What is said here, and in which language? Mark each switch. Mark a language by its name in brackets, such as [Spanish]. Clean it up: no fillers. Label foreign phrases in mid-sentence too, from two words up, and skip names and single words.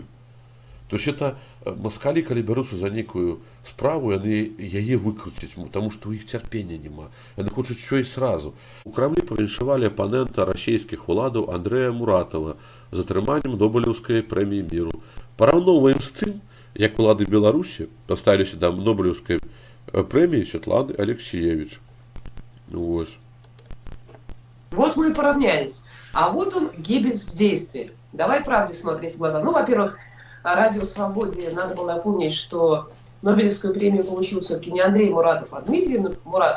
[Russian] То есть [Belarusian] это москалі, калі бяруцца за нейкую справу, яны яе выкруціць, таму што ў іх цярпення няма. Яны хочуць усё і сразу. У Крамлі павіншавалі апанента расійскіх уладаў Андрэя Муратова з атрыманнем Нобелеўскай прэміі міру. Параўноўваем з тым, як улады Беларусі паставіліся да Нобелеўскай прэміі Светланы Алексеевич. [Russian] Вот мы и поравнялись. А вот он, Геббельс в действии. Давай правде смотреть в глаза. Ну, во-первых, Радио Свободе надо было напомнить, что Нобелевскую премию получил все-таки не Андрей Муратов, а Дмитрий Муратов.